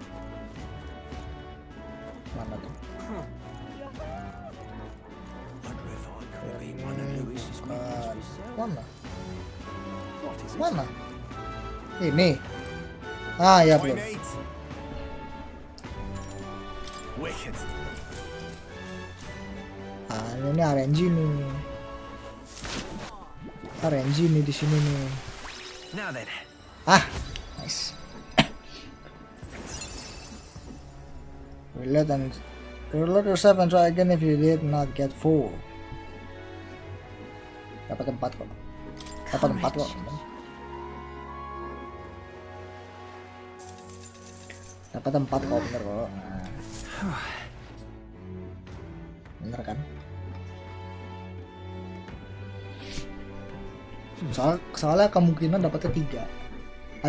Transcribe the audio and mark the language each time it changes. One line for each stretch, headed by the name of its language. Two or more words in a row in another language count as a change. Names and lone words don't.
Indonesian: Mana tuh? Bukan. Mana? Ini. Ya belum. Wicked. Ini RNG nih. RNG nih di sini nih.
English: Now then. Nice. Reload yourself and try again if you did not get full.
Indonesian: Dapat tempat kok. Dapat tempat kok, bener kok. Bener kan? Soalnya kemungkinan dapatnya 3.